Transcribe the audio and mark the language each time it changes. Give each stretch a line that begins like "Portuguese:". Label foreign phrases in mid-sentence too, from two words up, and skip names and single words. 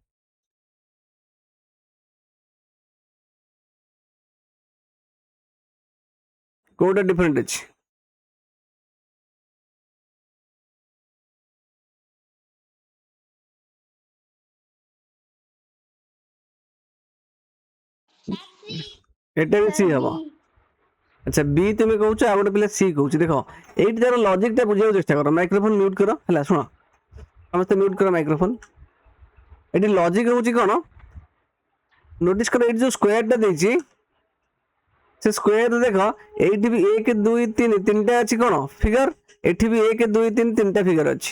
Odia: କୋଉଟା ଡିଫରେଣ୍ଟ ଅଛି? ଏଟା ବି ସି ହବ। ଆଚ୍ଛା ବି ତୁମି কହୁଛ, ଆଉ ଗୋଟେ ପିଲା ସି କହୁଛି। ଦେଖ ଏଇଠି ତାର ଲଜିକ ଟା ବୁଝିବାକୁ ଚେଷ୍ଟା କର।
English: microphone mute
Odia: କର ହେଲା। ଶୁଣ ସମସ୍ତେ ମ୍ୟୁଟ କର ମାଇକ୍ରୋଫୋନ। ଏଠି ଲଜିକ ହଉଛି କ'ଣ? ନୋଟିସ୍ କର ଏଇଠି ଯୋଉ ସ୍କୋୟାର ଟା ଦେଇଛି, ସେ ସ୍କୋୟାର ଦେଖ ଏଇଠି ବି 1 2 3 ତିନିଟା ଅଛି କ'ଣ ଫିଗର, ଏଠି ବି 1 2 3 ତିନିଟା ଫିଗର ଅଛି।